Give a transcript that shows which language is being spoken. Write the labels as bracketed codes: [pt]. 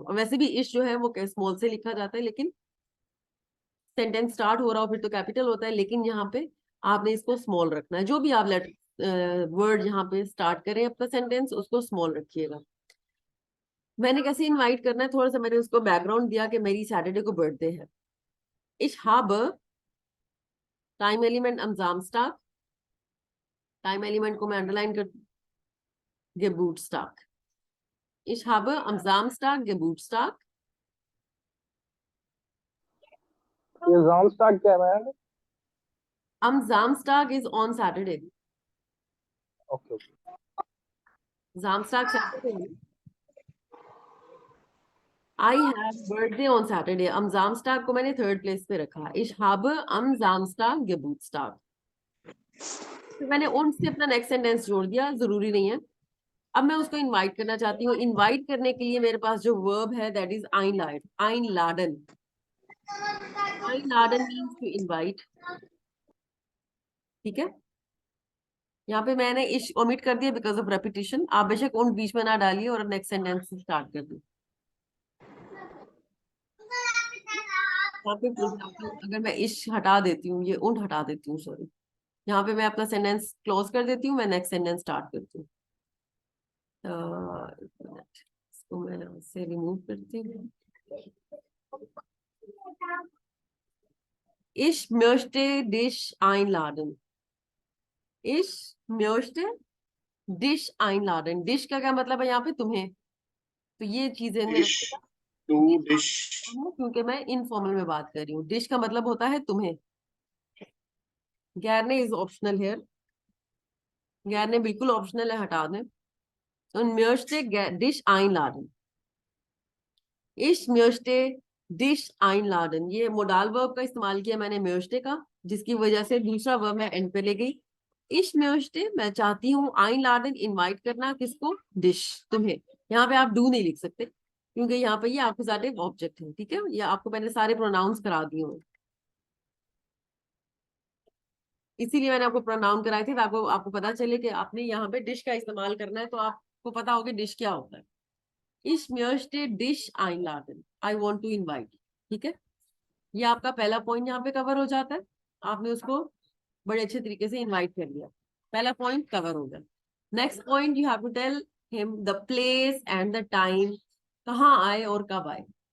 [hi] और वैसे भी इश जो है वो स्मॉल से लिखा जाता है, लेकिन सेंटेंस स्टार्ट हो रहा हो फिर तो कैपिटल होता है, लेकिन यहाँ पे आपने इसको स्मॉल रखना है। जो भी आप लेटर वर्ड यहाँ पे स्टार्ट करें अपना सेंटेंस, उसको स्मॉल रखिएगा। मैंने कैसे इनवाइट करना है, थोड़ा सा मैंने उसको बैकग्राउंड दिया कि मेरी सैटरडे को बर्थडे है। [de] Ich habe [hi] time element [de] am Samstag, [hi] time element को मैं अंडरलाइन कर, Geburtstag. [de] Ich habe am Samstag Geburtstag. [hi] ये जामस्टाक क्या है? [de] Am Samstag [en] is on Saturday. [hi] Okay okay. [de] Samstag Saturday. [en] I have birthday on Saturday. [de] Am Samstag [hi] को मैंने third place पे रखा। [de] Ich habe am Samstag Geburtstag. [hi] तो मैंने उन से अपना नेक्स्ट सेंटेंस जोड़ दिया, जरूरी नहीं है। अब मैं उसको इनवाइट करना चाहती हूँ। इनवाइट करने के लिए मेरे पास जो वर्ब है that is einladen. [de] Einladen. [en] Einladen means to invite. [hi] ठीक है, यहाँ पे मैंने इश ओमिट कर दिया बिकॉज ऑफ रेपिटेशन। आप बेशक उन बीच में ना डालिए और नेक्स्ट सेंटेंस से स्टार्ट कर दिए। यहाँ पे फॉर एग्जाम्पल, अगर मैं इश हटा देती हूँ, ये उन हटा देती हूँ, सॉरी, यहाँ पे मैं अपना सेंटेंस क्लोज कर देती हूँ, मैं नेक्स्ट सेंटेंस स्टार्ट करती हूँ। एक मिनट, इसको मैं यहाँ से रिमूव करती हूँ। [de] Ich möchte dich einladen. Ich möchte dich einladen. [hi] Dish का क्या मतलब है यहाँ पे? तुम्हें। तो ये चीजें में डिश रखिएगा। To dish dish. क्योंकि मैं इनफॉर्मल में बात कर रही हूँ, डिश का मतलब होता है तुम्हें। गैरने इज ऑप्शनल हेयर। गैरने बिल्कुल ऑप्शनल है, हटा दें। [de] तो möchte dich einladen. Ich möchte dich einladen. [hi] ये मोडाल वर्ब का इस्तेमाल किया मैंने möchte का, जिसकी वजह से दूसरा वर्ब मैं एंड पे ले गई। [de] Ich möchte, [hi] मैं चाहती हूँ, einladen, इनवाइट करना, किसको? डिश, तुम्हें। यहाँ पे आप डू नहीं लिख सकते, क्योंकि यहाँ पे ये एक्कुजेटिव ऑब्जेक्ट है। ठीक है, ये आपको मैंने सारे प्रोनाउंस करा दिए हैं, इसीलिए मैंने आपको प्रोनाउन कराए थे, ताकि आपको पता चले कि आपने यहाँ पे डिश का इस्तेमाल करना है, तो आपको पता होगा डिश क्या होता है। [de] Ich möchte dich einladen. [en] I want to invite. [hi] ठीक है, ये आपका पहला पॉइंट यहाँ पे कवर हो जाता है। आपने उसको बड़े अच्छे तरीके से इनवाइट कर लिया, पहला पॉइंट कवर हो गया। [en] next point, you have to tell him the place and the time, [hi] कहाँ आए और कब आए।